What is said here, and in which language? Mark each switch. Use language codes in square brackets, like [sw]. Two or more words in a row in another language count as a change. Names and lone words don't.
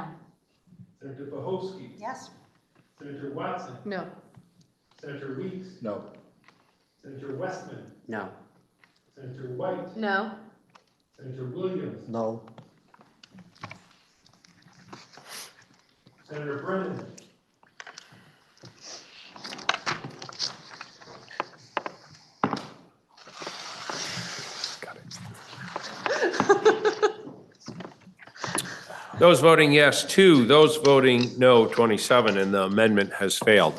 [en] Senator Bohosky. Yes. Senator Watson. No. Senator Weeks. No. Senator Westman. No. Senator White. No. Senator Williams. No. Senator Brennan. Those voting yes, 2. Those voting no, 27, and the amendment has failed.